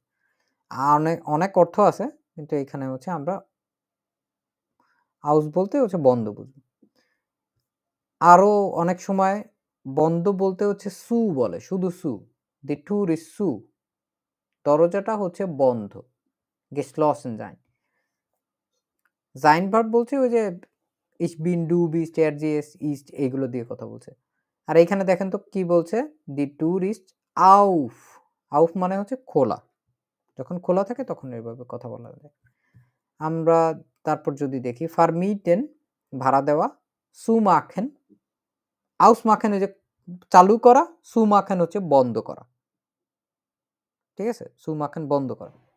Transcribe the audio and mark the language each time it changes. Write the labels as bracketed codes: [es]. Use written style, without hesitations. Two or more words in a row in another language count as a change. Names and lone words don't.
[bn] অনেক অনেক অর্থ আছে, কিন্তু এখানে হচ্ছে আমরা আউস বলতে হচ্ছে বন্ধ বুঝবো। আরো অনেক সময় বন্ধ বলতে হচ্ছে সু বলে, শুধু সু, [de] die Tür ist zu, [bn] দরজাটা হচ্ছে বন্ধ, [de] geschlossen sein। [bn] জাইন ভার্ব বলছে ওই যে [de] ich bin, du bist, er, sie, es, ist, [bn] এইগুলো দিয়ে কথা বলছে। আর এখানে দেখেন তো কি বলছে, [de] die Tür ist auf, [bn] auf মানে হচ্ছে খোলা, যখন খোলা থাকে তখন এইভাবে কথা বলা যায়। আমরা তারপর যদি দেখি ফারমিটেন ভাড়া দেওয়া, [de] zu machen, aus machen [bn] ওই যে চালু করা, [de] zu machen [bn] হচ্ছে বন্ধ করা, ঠিক আছে, [de] zu machen [bn] বন্ধ করা।